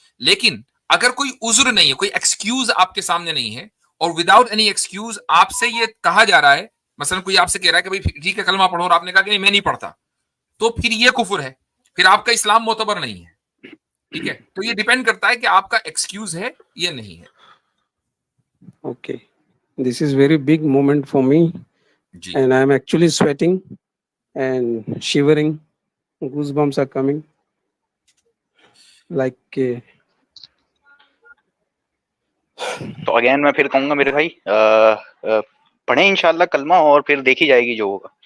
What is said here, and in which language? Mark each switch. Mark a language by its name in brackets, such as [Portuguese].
[Hindi] लेकिन अगर कोई उज्र नहीं है, कोई एक्सक्यूज आपके सामने नहीं है, और [English] without any excuse [Hindi] आपसे ये कहा जा रहा है, मसलन कोई आपसे कह रहा है कि भाई ठीक है कलमा पढ़ो, और आपने कहा कि नहीं मैं नहीं पढ़ता, तो फिर ये कुफर है, फिर आपका इस्लाम मोतबर नहीं है. ठीक है, तो ये डिपेंड करता है कि आपका एक्सक्यूज है या नहीं है. [English] okay, this is very big moment for me, [Hindi] ji, [English] and I am actually sweating and shivering, goosebumps are coming, like [Hindi] तो अगेन मैं फिर कहूंगा मेरे भाई, पढ़ें इंशाल्लाह कलमा, और फिर देखी जाएगी जो होगा.